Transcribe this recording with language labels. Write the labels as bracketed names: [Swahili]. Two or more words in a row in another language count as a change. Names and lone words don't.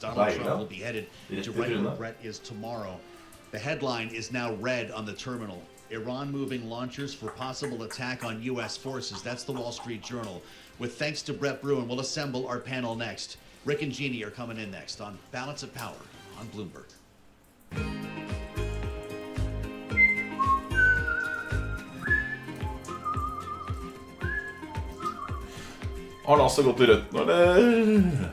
[English] Donald Trump will be headed to right where Brett is tomorrow. The headline is now red on the terminal. Iran moving launchers for possible attack on U.S. forces. That's the Wall Street Journal. With thanks to Brett Bruin, we'll assemble our panel next. Rick and Jeannie are coming in next on Balance of Power on Bloomberg. [Norwegian] Har han altså gått I rødt nå, eller?